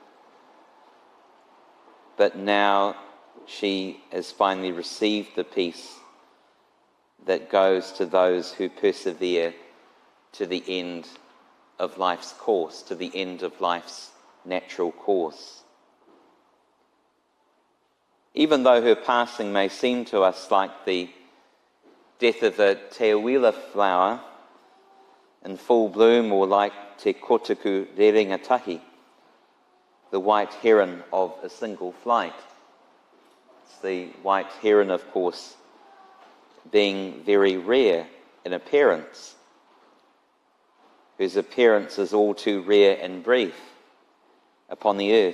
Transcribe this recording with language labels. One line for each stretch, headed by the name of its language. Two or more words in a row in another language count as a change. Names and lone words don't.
English: But now she has finally received the peace that goes to those who persevere to the end of life's course, to the end of life's natural course. Even though her passing may seem to us like the death of a
Māori: te uila
English: flower in full bloom, or like
Māori: te kotuku rerengatahi,
English: the white heron of a single flight. It's the white heron, of course, being very rare in appearance, whose appearance is all too rare and brief upon the earth.